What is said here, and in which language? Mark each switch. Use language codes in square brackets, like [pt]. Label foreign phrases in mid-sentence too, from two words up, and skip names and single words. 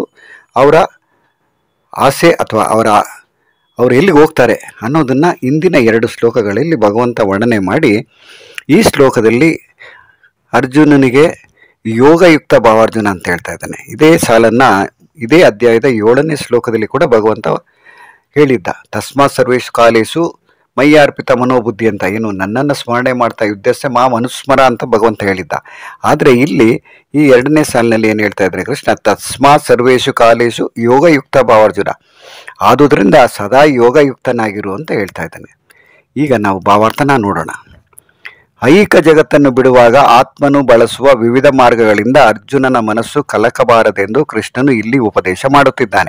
[kn] ಅವರ ಆಸೆ ಅಥವಾ ಅವರು ಎಲ್ಲಿಗೆ ಹೋಗ್ತಾರೆ ಅನ್ನೋದನ್ನು ಇಂದಿನ 2 ಶ್ಲೋಕಗಳಲ್ಲಿ ಭಗವಂತ ವರ್ಣನೆ ಮಾಡಿ, ಈ ಶ್ಲೋಕದಲ್ಲಿ ಅರ್ಜುನನಿಗೆ [sa] ಯೋಗಯುಕ್ತ ಭಾವಾರ್ಜುನ [kn] ಅಂತ ಹೇಳ್ತಾ ಇದ್ದಾನೆ. ಇದೇ ಸಾಲನ್ನು ಇದೇ ಅಧ್ಯಾಯದ 7ನೇ ಶ್ಲೋಕದಲ್ಲಿ ಕೂಡ ಭಗವಂತ ಹೇಳಿದ್ದ. [sa] ತಸ್ಮಾತ್ ಸರ್ವೇಷು ಕಾಲೇಸು ಮಯ್ಯಾರ್ಪಿತ ಮನೋಬುದ್ಧಿ [kn] ಅಂತ, ಏನು ನನ್ನನ್ನು ಸ್ಮರಣೆ ಮಾಡ್ತಾ [sa] ಯುದ್ಧಸ್ಯ ಮಾ ಮನುಸ್ಮರ [kn] ಅಂತ ಭಗವಂತ ಹೇಳಿದ್ದ. ಆದರೆ ಇಲ್ಲಿ ಈ 2ನೇ ಸಾಲಿನಲ್ಲಿ ಏನು ಹೇಳ್ತಾ ಇದ್ದಾರೆ ಕೃಷ್ಣ? [sa] ತಸ್ಮಾತ್ ಸರ್ವೇಷು ಕಾಲೇಶು ಯೋಗಯುಕ್ತ ಭಾವಾರ್ಜುನ, [kn] ಆದುದರಿಂದ ಸದಾ ಯೋಗಯುಕ್ತನಾಗಿರು ಅಂತ ಹೇಳ್ತಾ ಇದ್ದಾನೆ. ಈಗ ನಾವು ಭಾವಾರ್ಥನ ನೋಡೋಣ. ಐಹಿಕ ಜಗತ್ತನ್ನು ಬಿಡುವಾಗ ಆತ್ಮನು ಬಳಸುವ ವಿವಿಧ ಮಾರ್ಗಗಳಿಂದ ಅರ್ಜುನನ ಮನಸ್ಸು ಕಲಕಬಾರದೆಂದು ಕೃಷ್ಣನು ಇಲ್ಲಿ ಉಪದೇಶ ಮಾಡುತ್ತಿದ್ದಾನೆ.